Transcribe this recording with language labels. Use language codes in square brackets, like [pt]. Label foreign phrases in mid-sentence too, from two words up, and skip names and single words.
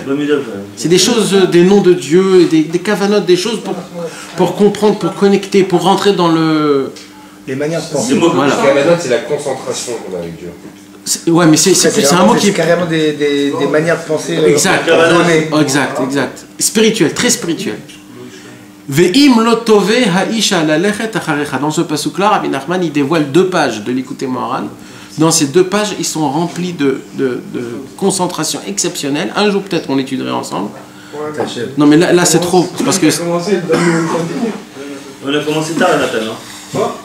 [fr] C'est des choses, des noms de Dieu, des kavanotes, des choses pour comprendre, pour connecter, pour rentrer dans le... Les manières de penser. Voilà. Kavanot, c'est la concentration qu'on a avec Dieu. Ouais, mais c'est un mot qui est... carrément des manières de penser. Exact, exact. Spirituel, très spirituel. [he] ואם לא תאבה האשה ללכת אחריך. [fr] Dans ce pasuk-là, Rabbi Nachman, il dévoile 2 pages de l'Écoute Moharan. Dans ces 2 pages, ils sont remplis de concentration exceptionnelle. Un jour, peut-être, on l'étudierait ensemble. Non, mais là c'est trop. Parce que... On a commencé tard, Nathan, hein? Quoi?